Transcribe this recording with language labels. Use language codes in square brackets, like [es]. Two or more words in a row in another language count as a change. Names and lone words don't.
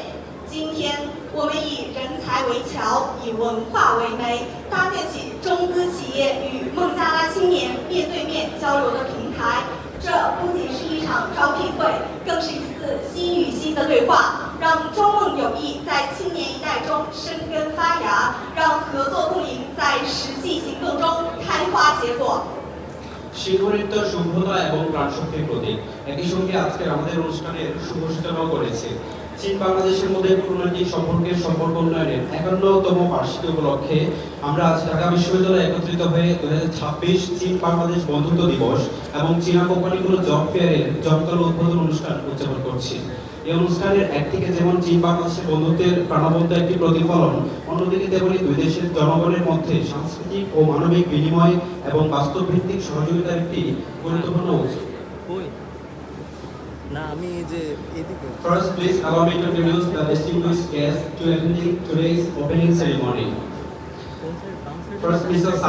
[zh] 今天，我们以人才为桥，以文化为媒，搭建起中资企业与孟加拉青年面对面交流的平台。这不仅是一场招聘会，更是一次心与心的对话，让中孟友谊在青年一代中生根发芽，让合作共赢在实际行动中开花结果。 [bn] শিক্ষার্থীত্ব সভ্যতা এবং প্রাণশক্তির প্রতীক। একই সঙ্গে আজকে আমাদের অনুষ্ঠানের শুভ সূচনাও করেছে। চীন বাংলাদেশের মধ্যে কূটনৈতিক সম্পর্ক উন্নয়নের 51তম বার্ষিকী উপলক্ষে আমরা আজ ঢাকা বিশ্ববিদ্যালয়ে একত্রিত হয়ে 2026 চীন বাংলাদেশ বন্ধুত্ব দিবস এবং চীনা কোম্পানিগুলো জব ফেয়ারের জমকালো উদ্বোধন অনুষ্ঠান উদযাপন করছি। এই অনুষ্ঠানের একদিকে যেমন চীন বাংলাদেশের বন্ধুত্বের প্রাণবন্ত একটি প্রতিফলন, অন্যদিকে তেমনি দুই দেশের জনগণের মধ্যে সাংস্কৃতিক ও মানবিক বিনিময় এবং বাস্তবভিত্তিক সহযোগিতার একটি গুরুত্বপূর্ণ উৎস। [en] First, please allow me to introduce the distinguished guests to attending today's opening ceremony. First, Mr.